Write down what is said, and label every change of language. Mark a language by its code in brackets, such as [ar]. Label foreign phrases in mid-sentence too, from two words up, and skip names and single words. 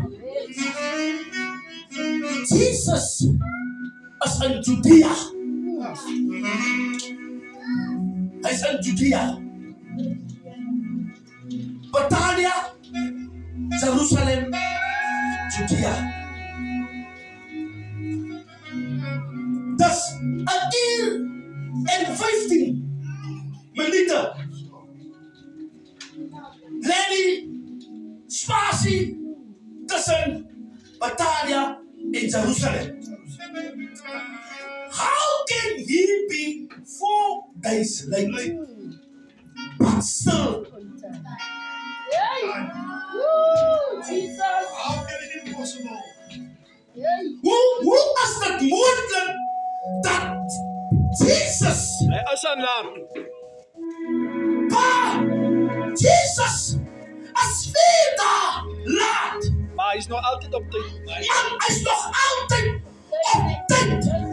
[en] Jesus is in Judea. [af] Hy is in Judea. Betanië, Jerusalem, Judea. [nl] Dus 1 uur en 15 minuten. Lenny, spatie tussen Betanië en Jerusalem. [en] How can he be 4 days late, but still? Jesus. How can it be possible? [af] Hoe is dit moontlik dat Jesus, Hy is aan laat. Jesus is 4 dae laat. Maar hy is nog altyd op tyd. Man, hy is nog altyd op tyd.